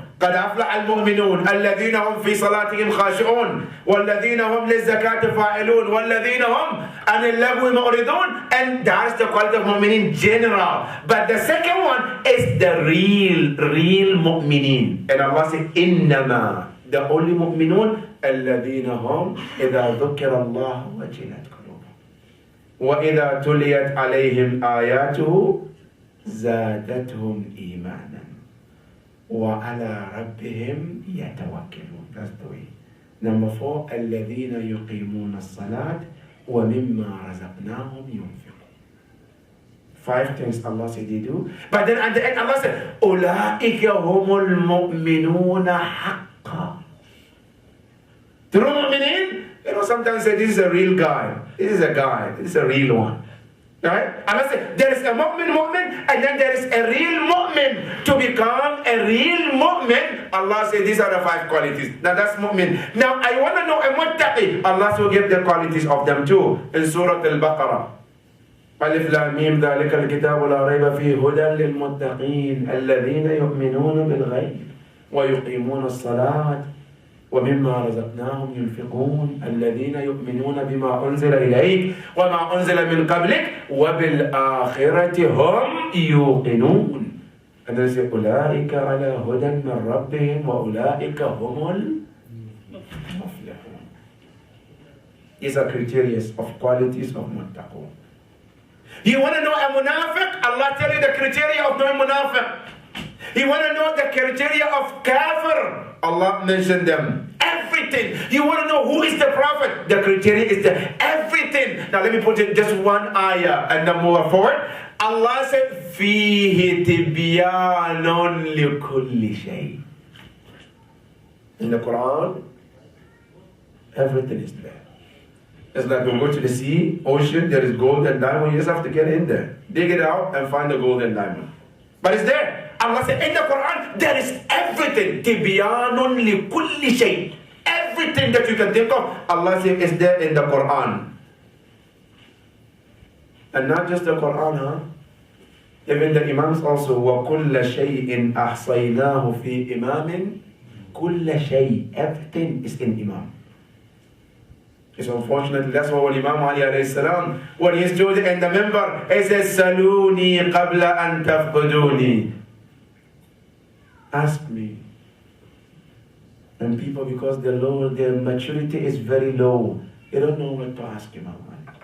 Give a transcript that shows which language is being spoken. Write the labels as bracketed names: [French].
[Arabic] قد أفلح المؤمنون الذين هم في صلاتهم خاشعون والذين هم للزكاة فاعلون والذين هم عن اللغو معرضون. [English] And that's the quality of mu'minin general. But the second one is the real mu'minin. And Allah said [Arabic] إنما, [English] the only mu'minun [Arabic] الذين هم إذا ذكر الله وجلت قلوبهم وإذا تليت عليهم آياته زادتهم إيمانا وعلى ربهم يتوكلون. [English] That's the way. Number 4, [Arabic] الذين يقيمون الصلاة ومما رزقناهم ينفقون. [English] 5 things Allah said they do. But then at the end Allah said [Arabic] أولئك هم المؤمنون حقا. [English] True mu'minin, sometimes say this is a real guy. This is a guy. This is a real one. Right? Allah said there is a mu'min, and then there is a real mu'min. To become a real mu'min, Allah said these are the 5 qualities. Now that's mu'min. Now I want to know a muttaqi. Allah will give the qualities of them too in Surah Al-Baqarah. [Arabic] Alif Lam Mim ذلك الكتاب لا ريب فيه هدى للمتقين الذين يؤمنون بالغيب ويقيمون الصلاة وَمِمَّا رَزَقْنَاهُمْ يُنْفِقُونَ الَّذِينَ يُؤْمِنُونَ بِمَا أُنزِلَ إِلَيْكَ وَمَا أُنزِلَ مِنْ قَبْلِكَ وَبِالْآخِرَةِ هُمْ يُوقِنُونَ. [English] And they say, [Arabic] أُولَٰئِكَ عَلَىٰ هُدًى مِّن رَبِّهِمْ وَأُولَٰئِكَ هُمُ الْمُفْلِحُونَ. [English] These are criteria of qualities of muttaqun. You want to know a munafiq? Allah tell you the criteria of knowing munafiq. You want to know the criteria of kafir? Allah mentioned them. Everything. You want to know who is the prophet? The criteria is the everything. Now let me put it just one ayah and then move forward. Allah said, [Arabic] فِيهِ تِبْيَانٌ لِكُلِّ شَيْءٍ. [English] In the Quran, everything is there. It's like you go to the sea, ocean, there is gold and diamond. You just have to get in there, dig it out, and find the gold and diamond. But it's there. Allah said in the Quran, there is everything. [Arabic] تِبْيَانٌ لِكُلِّ شَيْءٍ. [English] Everything that you can think of, Allah said is there in the Quran. And not just the Quran, huh? Even the Imams also, [Arabic] وَكُلَّ شَيْءٍ أَحْصَيْنَاهُ فِي إِمَامٍ. كُلَّ شَيْءٍ. [English] Everything is in Imam. It's unfortunately, that's why when Imam Ali alayhi salam, when he stood in the member, he says, [Arabic] Saluni qabla an tafquduni. [English] Ask me. And people, because their maturity is very low, they don't know what to ask Imam Ali.